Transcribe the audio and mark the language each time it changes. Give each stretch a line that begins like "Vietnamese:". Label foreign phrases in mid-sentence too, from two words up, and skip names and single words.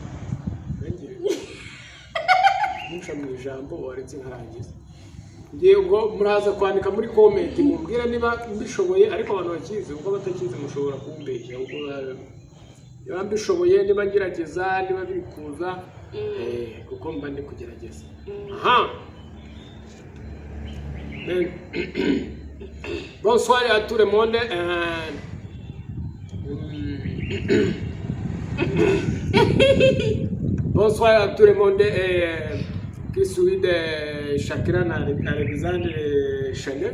Kinyarwanda: Musha mu ijambo waretse nkarangiza. Ngiye ngo muraza kwandika muri comment mumbwira niba mbishoboye ariko abantu bakizi ubwo batakizi mushobora kumbeshya ubwo niba mbishoboye niba ngerageza niba bikuza kuko mba ndi kugerageza.
French: Aha. Bonsoir à tout le monde. Bonsoir à tout le monde qui suit de Shakira Alexandre Chanel.